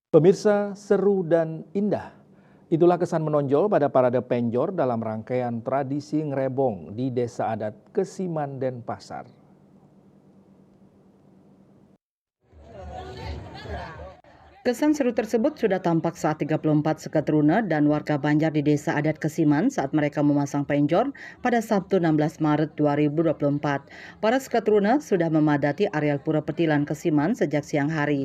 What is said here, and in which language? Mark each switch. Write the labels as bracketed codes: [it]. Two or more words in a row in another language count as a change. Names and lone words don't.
[id] Pemirsa, seru dan indah. Itulah kesan menonjol pada parade penjor dalam rangkaian tradisi ngrebong di Desa Adat Kesiman Denpasar. Kesan seru tersebut sudah tampak saat 34 Seketruna dan warga Banjar di Desa Adat Kesiman saat mereka memasang penjor pada Sabtu 16 Maret 2024. Para Seketruna sudah memadati areal Pura Petilan Kesiman sejak siang hari.